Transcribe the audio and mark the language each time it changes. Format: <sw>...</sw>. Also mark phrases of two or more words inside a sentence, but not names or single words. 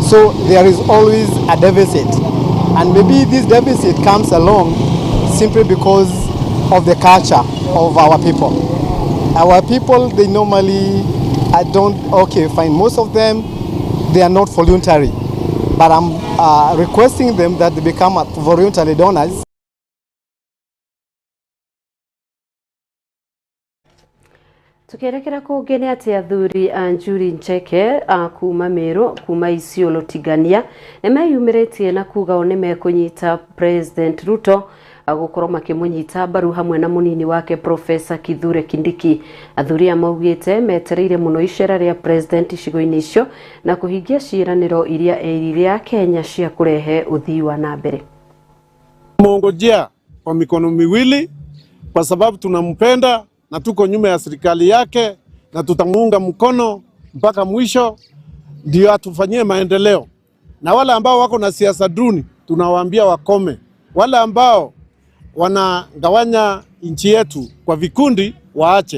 <en>So there is always a deficit. And maybe this deficit comes along simply because of the culture of our people. Our people, they normally fine. Most of them, they are not voluntary. But I'm requesting them that they become voluntary donors.</en> <ki>Tukirekera kugene ati athuri Njuri Ncheke kuma Meru kuma Isiolo Tigania nimeyumiritie na kuga one mekunyita President Ruto gukorwo makimunyita baru hamwe na munini wake Professor Kithure Kindiki. Athuri amaugite metereire muno icera ria President icigo-ini icio na kuhingia ciiraniro iria eriria Kenya cia kurehe uthii wa nambere.</ki> <sw>Mongojea kwa mikono miwili kwa sababu tunampenda na tuko nyuma ya serikali yake na tutamuunga mkono mpaka mwisho ndio atufanyie maendeleo. Na wale ambao wako na siasa duni tunawaambia wakome. Wale ambao wanagawanya nchi yetu kwa vikundi waache.</sw>